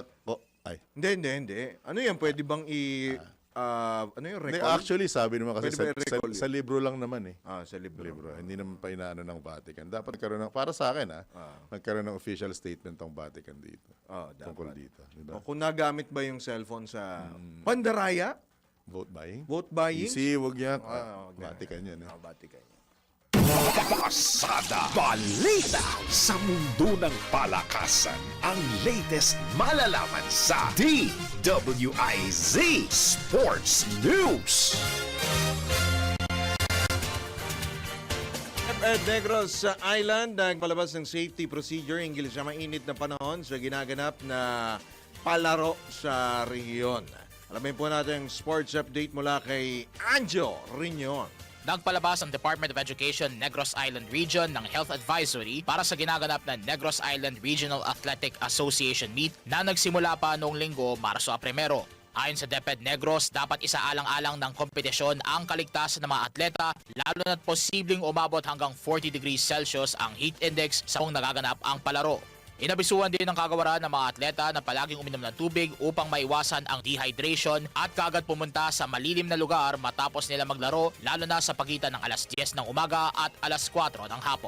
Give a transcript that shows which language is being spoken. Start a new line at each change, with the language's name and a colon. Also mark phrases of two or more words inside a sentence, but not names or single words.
Filipino: Hindi. Ano yan? Pwede bang ano yung Hindi, recall? actually, sabi naman kasi Pwede ba i-recall sa libro lang naman eh. Sa libro. Hindi naman pa inaano ng Vatican. Dapat nagkaroon ng... Para sa akin nagkaroon ng official statement ng Vatican dito. Tungkol dito. Diba? O, kung nagamit ba yung cellphone sa pandaraya?
English: Vote buying? Vote buying?
Filipino: Easy, wag yan. Okay. Vatican yan eh. Vatican yan. Pasada Balita sa mundo ng palakasan. Ang latest malalaman sa DWIZ Sports News. Negros Island nagpalabas ng safety procedure hinggil sa mainit na panahon sa ginaganap na palaro sa rehiyon. Alamin po natin ang sports update mula kay Anjo Riñon. Nagpalabas ang Department of Education Negros Island Region ng Health Advisory para sa ginaganap na Negros Island Regional Athletic Association Meet na nagsimula pa noong linggo, Marso 1. Ayon sa DepEd Negros, dapat isaalang-alang ng kompetisyon ang kaligtasan ng mga atleta lalo na't posibleng umabot hanggang 40
English: degrees Celsius
Filipino: ang heat index sa kung nagaganap ang palaro. Inabisuhan din ng kagawaran ng mga atleta na palaging uminom ng tubig upang maiwasan ang dehydration at kaagad pumunta sa malilim na lugar matapos nila maglaro lalo na sa pagitan ng alas 10 ng umaga at alas 4 ng hapon.